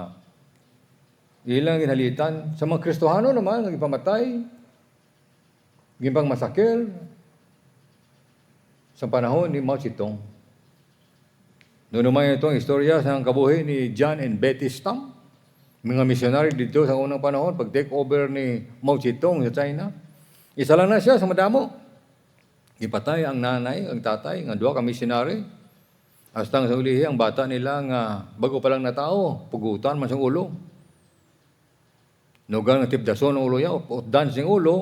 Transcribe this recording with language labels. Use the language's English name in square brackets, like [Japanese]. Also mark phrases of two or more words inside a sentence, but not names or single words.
[Hiligaynon] Ilang ginhalitan. Sa mga Kristohano naman, nagipamatay. gimpang masakil sa panahon ni Mao Zedong. Noon naman itong istorya sa kabuhi ni John and Betty Stam, [Filipino] mga missionary dito sa unang panahon, pag-take over ni Mao Zedong sa China. [Hiligaynon] Isa lang na siya sa madamo. Ipatay ang nanay, ang tatay, ang duha ka missionary. Hastang sa ulihi, ang bata nila nga bago pa lang na tao, pugutan man sa ulo. Nugang natipdason ang ulo niya, updan sing ulo.